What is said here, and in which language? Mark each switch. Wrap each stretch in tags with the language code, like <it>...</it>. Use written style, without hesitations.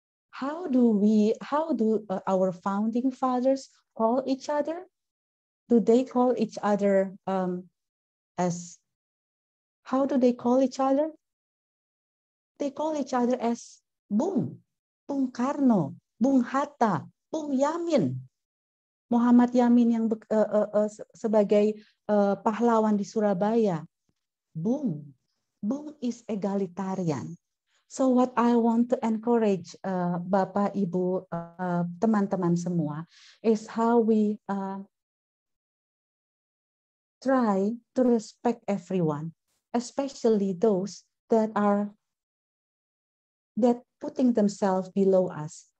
<en>How do our founding fathers call each other? Do they call each other how do they call each other? They call each other as Bung Karno, Bung Hatta, Bung Yamin.</en> <id>Muhammad Yamin yang sebagai pahlawan di Surabaya.</id> <en>Bung is egalitarian. So what I want to encourage</en> <id>Bapak, Ibu, teman-teman semua</id> <en>is how we try to respect everyone, especially those that putting themselves below us.</en>